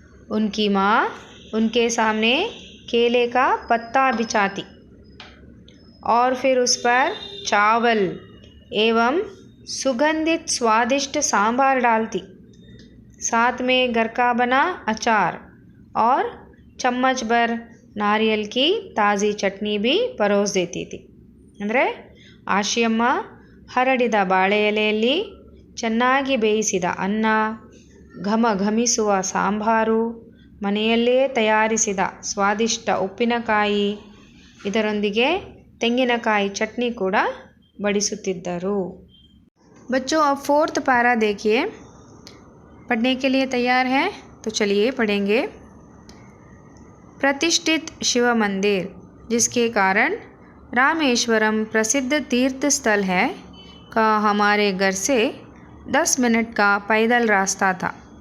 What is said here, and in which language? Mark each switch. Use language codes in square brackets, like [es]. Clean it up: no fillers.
[hi] उनकी माँ उनके सामने केले का पत्ता बिछाती और फिर उस पर चावल एवं सुगंधित स्वादिष्ट सांभर डालती। साथ में घर का बना अचार और चम्मच भर नारियल की ताज़ी चटनी भी परोस देती थी। [kn] ಅಂದರೆ ಆಶಿಯಮ್ಮ ಹರಡಿದ ಬಾಳೆ ಎಲೆಯಲ್ಲಿ ಚೆನ್ನಾಗಿ ಬೇಯಿಸಿದ ಅನ್ನ, ಘಮ ಘಮಿಸುವ ಸಾಂಬಾರು, ಮನೆಯಲ್ಲೇ ತಯಾರಿಸಿದ ಸ್ವಾದಿಷ್ಟ ಉಪ್ಪಿನಕಾಯಿ, ಇದರೊಂದಿಗೆ ತೆಂಗಿನಕಾಯಿ ಚಟ್ನಿ ಕೂಡ ಬಡಿಸುತ್ತಿದ್ದರು। [hi] बच्चों अब 4th पैरा देखिए। पढ़ने के लिए तैयार हैं? तो चलिए पढ़ेंगे। प्रतिष्ठित शिव मंदिर, जिसके कारण रामेश्वरम प्रसिद्ध तीर्थ स्थल है, का हमारे घर से 10 मिनट का पैदल रास्ता था।